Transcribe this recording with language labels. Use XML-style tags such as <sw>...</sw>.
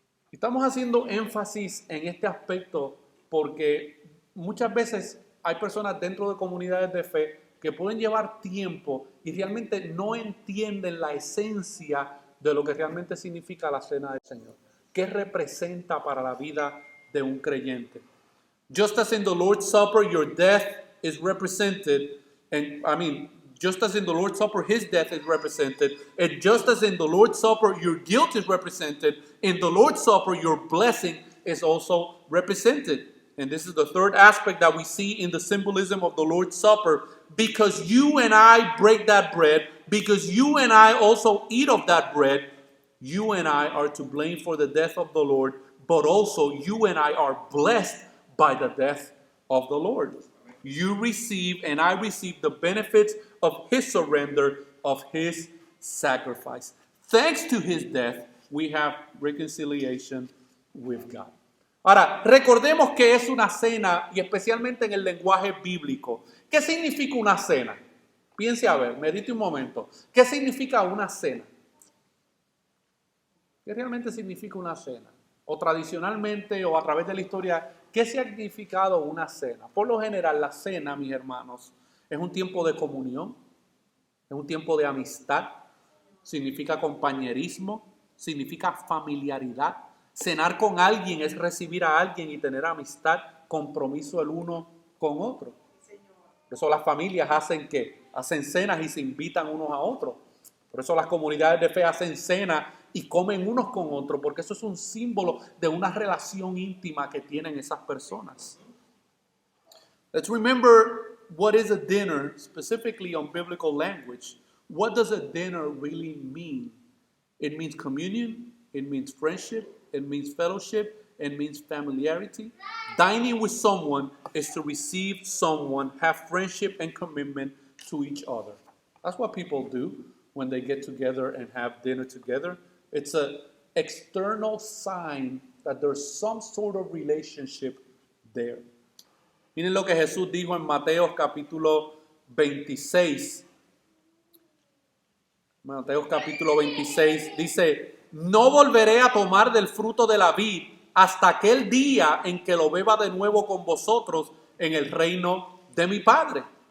<es>Estamos haciendo énfasis en este aspecto porque muchas veces hay personas dentro de comunidades de fe que pueden llevar tiempo y realmente no entienden la esencia de lo que realmente significa la cena del Señor. ¿Qué representa para la vida de un creyente?</es> <en>Just as in the Lord's Supper, your death is represented, just as in the Lord's Supper, his death is represented, and just as in the Lord's Supper, your guilt is represented, in the Lord's Supper, your blessing is also represented. And this is the third aspect that we see in the symbolism of the Lord's Supper. Because you and I break that bread, because you and I also eat of that bread, you and I are to blame for the death of the Lord, but also you and I are blessed by the death of the Lord. You receive and I receive the benefits of his surrender, of his sacrifice. Thanks to his death, we have reconciliation with God.</en> <es>Ahora, recordemos que es una cena y especialmente en el lenguaje bíblico. ¿Qué significa una cena? Piense a ver, medite un momento. ¿Qué significa una cena? ¿Qué realmente significa una cena? O tradicionalmente o a través de la historia, ¿qué ha significado una cena? Por lo general, la cena, mis hermanos, es un tiempo de comunión, es un tiempo de amistad, significa compañerismo, significa familiaridad, Cenar con alguien es recibir a alguien y tener amistad, compromiso el uno con otro. Por eso las familias hacen cenas y se invitan unos a otros. Por eso las comunidades de fe hacen cenas y comen unos con otros, porque eso es un símbolo de una relación íntima que tienen esas personas.</es> <en>Let's remember what is a dinner, specifically on biblical language. What does a dinner really mean? It means communion, it means friendship, it means fellowship, it means familiarity. Dining with someone is to receive someone, have friendship and commitment to each other. That's what people do when they get together and have dinner together. It's an external sign that there's some sort of relationship there.</en> <es>Miren lo que Jesús dijo en Mateo capítulo 26. Mateo capítulo 26 dice, no volveré a tomar del fruto de la vid hasta aquel día en que lo beba de nuevo con vosotros en el reino de mi Padre.</es>